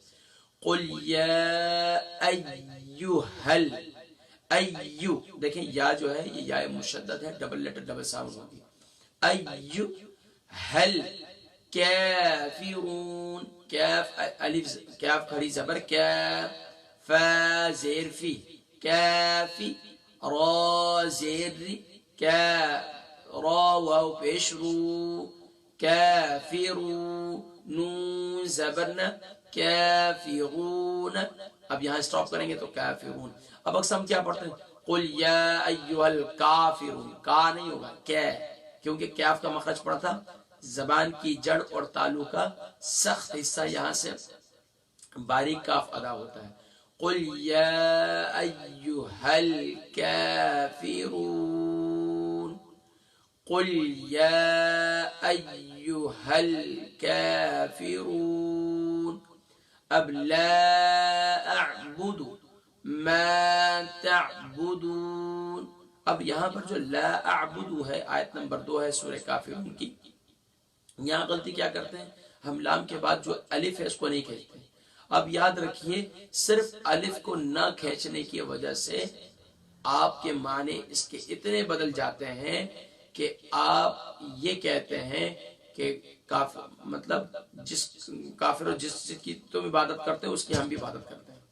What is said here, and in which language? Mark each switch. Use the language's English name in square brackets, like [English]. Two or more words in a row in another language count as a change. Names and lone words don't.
[Arabic] قل یا ایھا ال، [Urdu] ایو، دیکھیں یا جو ہے یہ یا مشدد ہے، [English] double letter double sound [Urdu] ہوگی، [Arabic] ایھا الکافرون، [Urdu] کاف الف، کاف کھڑی زبر کاف، فا زیر فی، کافی، را زیر ری کا را واو پیش رو کافرون نون زبرنا کافرون. اب یہاں سٹاپ کریں گے تو کافرون. اب اکثر ہم کیا پڑھتے ہیں [Arabic] قل یا ایھا الکافرون، [Urdu] کا نہیں ہوگا کیا، کیونکہ کیف کا مخرج پڑا تھا. زبان کی جڑ اور تالو کا سخت حصہ یہاں سے باریک کاف ادا ہوتا ہے. [Arabic] قل یا ایھا الکافرون، قل یا ایھا الکافرون. اب لا اعبد ما تعبدون. [Urdu] اب یہاں پر جو [Arabic] لا اعبد [Urdu] ہے آیت نمبر 2 ہے سورہ کافرون کی، یہاں غلطی کیا کرتے ہیں ہم لام کے بعد جو الف ہے اس کو نہیں کھینچتے. اب یاد رکھیے صرف الف کو نہ کھینچنے کی وجہ سے آپ کے معنی اس کے اتنے بدل جاتے ہیں کہ آپ یہ کہتے ہیں کہ کافر مطلب جس کافر جس کی تم عبادت کرتے ہو اس کی ہم بھی عبادت کرتے ہیں.